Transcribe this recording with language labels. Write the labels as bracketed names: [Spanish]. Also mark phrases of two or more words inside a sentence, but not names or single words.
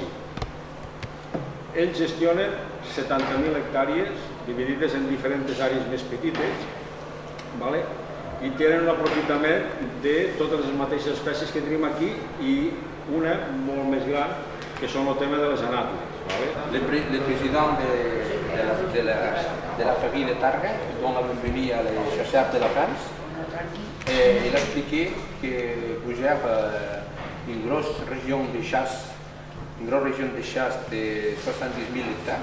[Catalan] Ells gestionen 70.000 hectàrees dividides en diferents àrees més petites, i tenen un aprofitament de totes les mateixes espècies que tenim aquí i una molt més gran, que són el tema de les anàtides. [French] Le président de la famille de Targa, dont la bienvenue à les chasseurs de la France, il a expliqué que vous gère une grosse région de chasse, de 70 000 hectares.